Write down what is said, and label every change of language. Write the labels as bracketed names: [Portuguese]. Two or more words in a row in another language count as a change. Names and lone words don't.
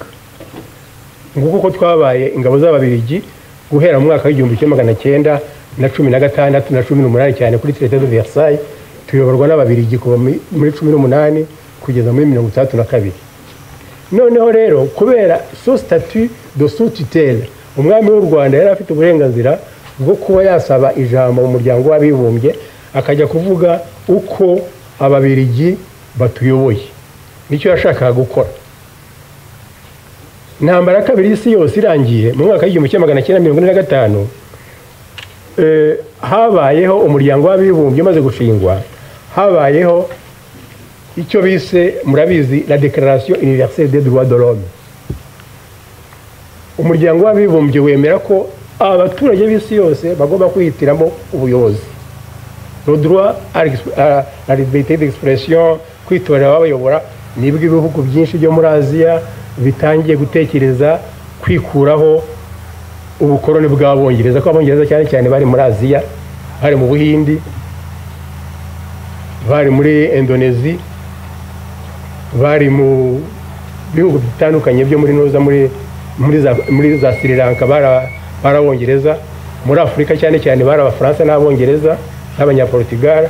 [Kinyarwanda] Nguko ko twabaye ingabo z'Ababiligi guhera mu mwaka w'1916 na 16 na 18 cyane kuri Traité de Versailles, tuyoborwa n'Ababiligi kuva muri 18 kugeza muri 32. Noneho rero kubera so [French] statut de sous tutelle, [Kinyarwanda] umwami w'u Rwanda yari afite uburenganzira bwo kuba yasaba ijambo mu muryango w'abibumbye, akajya kuvuga uko Ababiligi batuyoboye. Nicyo yashakaga gukora. intambara ya kabiri y'isi yose irangiye mu mwaka w'1945 habayeho umuryango w'abibumbye umaze gushingwa, habayeho icyo bise murabizi la Déclaration universelle des droits de l'homme. Umuryango w'abibumbye wemera ko abaturage b'isi yose bagomba kwihitiramo ubuyobozi, [French] le droit à la liberté d'expression, [Kinyarwanda] kwitorera ababayobora. Nibwo ibihugu byinshi byo muri Aziya bitangiye gutekereza kwikuraho ubukoroni bw'Abongereza, ko Abongereza cyane cyane bari muri Aziya, bari mu Buhindi, bari muri Indonesia, bari mu bihugu bitandukanye byo muri noza muri za Sri Lanka barabongereza, muri Afrika cyane cyane bari Abafaransa n'Abongereza n'Abanyaportugal.